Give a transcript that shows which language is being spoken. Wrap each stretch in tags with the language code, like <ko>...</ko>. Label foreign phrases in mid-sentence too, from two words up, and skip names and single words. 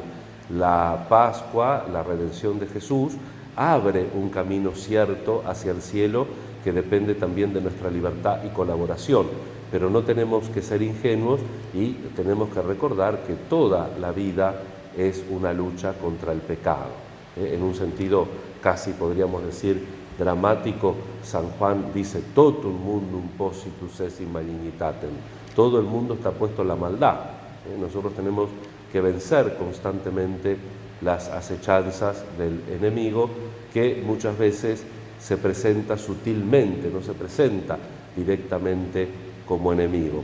<es>La Pascua, la redención de Jesús, abre un camino cierto hacia el cielo que depende también de nuestra libertad y colaboración, pero no tenemos que ser ingenuos y tenemos que recordar que toda la vida es una lucha contra el pecado. En un sentido casi podríamos decir dramático, San Juan dice,</es> <la>totum mundum positus est in malignitatem,</la> <es>todo el mundo está puesto en la maldad. Nosotros tenemos que vencer constantemente las acechanzas del enemigo, que muchas veces se presenta sutilmente, no se presenta directamente como enemigo.</es>